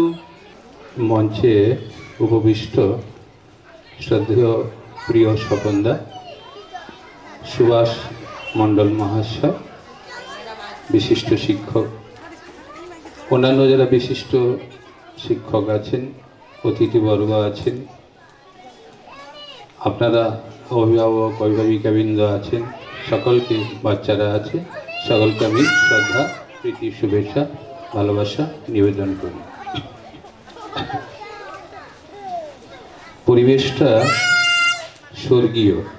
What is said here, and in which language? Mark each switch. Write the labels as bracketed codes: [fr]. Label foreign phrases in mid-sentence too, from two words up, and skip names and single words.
[bn] মঞ্চে উপবিষ্ট শ্রদ্ধেয় প্রিয় স্বপনদা সুভাষ মণ্ডল মহাশয়, বিশিষ্ট শিক্ষক, অন্যান্য যারা বিশিষ্ট শিক্ষক आছেন, অতিথিবর্গ আছেন, আপনারা অভিভাবক অভিভাবিকাবৃন্দ আছেন, সকলকে, বাচ্চারা আছে, সকলকে আমি শ্রদ্ধা প্রীতি শুভেচ্ছা ভালোবাসা নিবেদন করি। পরিবেশটা স্বর্গীয়।